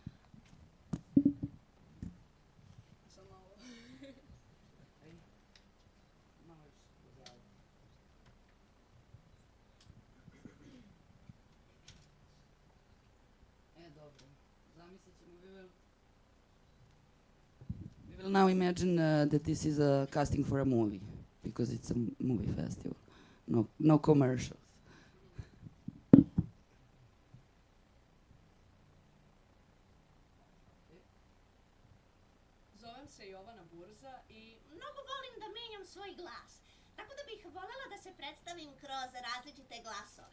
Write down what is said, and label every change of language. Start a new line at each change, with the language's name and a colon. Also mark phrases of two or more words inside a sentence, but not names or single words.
English: We will now imagine that this is a casting for a movie, because it's a movie festival. No commercials.
Serbian: Zovem se Jovana Burza i mnogo volim da menjam svoj glas. Tako da bih voljela da se predstavim kroz različite glasove.